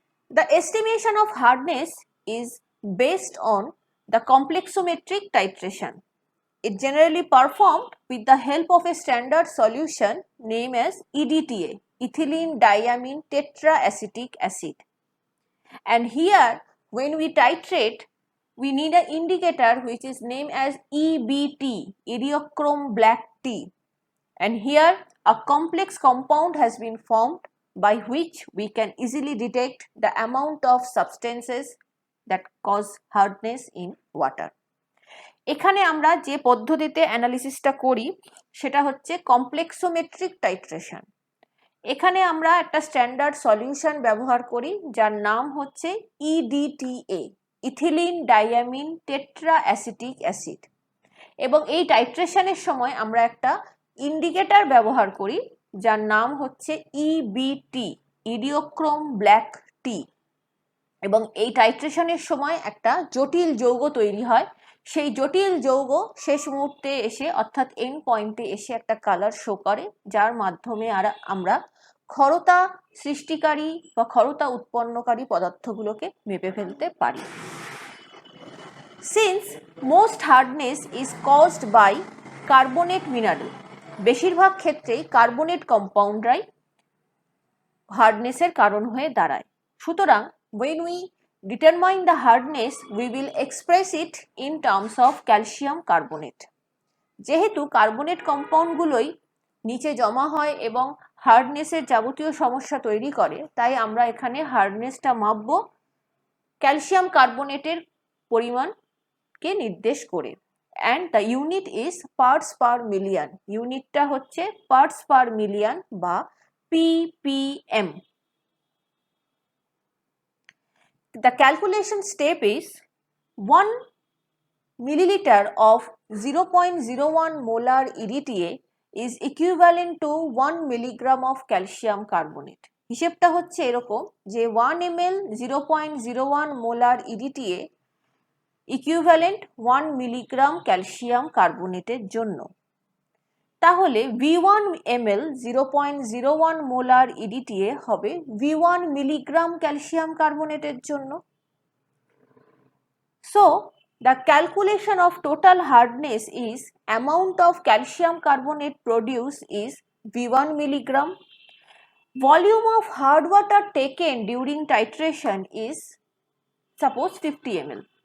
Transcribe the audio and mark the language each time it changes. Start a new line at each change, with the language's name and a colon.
English: The estimation of hardness is based on the complexometric titration. It generally performed with the help of a standard solution named as EDTA, ethylene diamine tetraacetic acid. And here, when we titrate, we need an indicator which is named as EBT, Ediochrome black tea. And here a complex compound has been formed by which we can easily detect the amount of substances that cause hardness in water.
Bangla: এখানে আমরা যে পদ্ধতিতে অ্যানালিসিসটা করি সেটা হচ্ছে কমপ্লেক্সোমেট্রিক titration. এখানে আমরা একটা স্ট্যান্ডার্ড সলিউশন ব্যবহার করি যার নাম হচ্ছে EDTA, ইথিলিন ডাইয়ামিন টেট্রাঅ্যাসিটিক অ্যাসিড, এবং এই টাইট্রেশনের সময় আমরা একটা ইন্ডিকেটর ব্যবহার করি যার নাম হচ্ছে EBT, ইডিওক্রোম ব্ল্যাক টি। এবং এই টাইট্রেশনের সময় একটা জটিল যৌগ তৈরি হয়। সেই জটিল যৌগ শেষ মুহূর্তে এসে অর্থাৎ এন্ড পয়েন্টে এসে একটা কালার শো করে, যার মাধ্যমে আমরা ক্ষরতা সৃষ্টিকারী বা ক্ষরতা উৎপন্নকারী পদার্থগুলোকে মেপে ফেলতে পারি।
English: Since most hardness is caused by carbonate mineral,
Bangla: বেশিরভাগ ক্ষেত্রেই কার্বনেট কম্পাউন্ডরাই হার্ডনেসের কারণ হয়ে দাঁড়ায়। সুতরাং
English: when we determine the hardness, we will express it in terms of calcium carbonate.
Bangla: যেহেতু কার্বনেট কম্পাউন্ডগুলোই নিচে জমা হয় এবং হার্ডনেসের যাবতীয় সমস্যা তৈরি করে, তাই আমরা এখানে হার্ডনেসটা মাপব ক্যালসিয়াম কার্বনেটের পরিমাণকে নির্দেশ করে।
English: and the unit is parts per million.
Bangla: ইউনিটটা হচ্ছে parts per million বা ppm.
English: The calculation step is 1 milliliter of 0.01 molar EDTA is equivalent to 1 milligram of calcium carbonate.
Bangla: হিসেবটা হচ্ছে এরকম যে 1 ml 0.01 molar EDTA equivalent 1 milligram calcium কার্বনেটের জন্য। তাহলে V1 ml 0.01 molar EDTA হবে V1 মিলিগ্রাম ক্যালসিয়াম কার্বনেটের জন্য।
English: So the calculation of total hardness is amount of calcium carbonate produced is V1 milligram. Volume of hard water taken during titration is suppose 50 ml.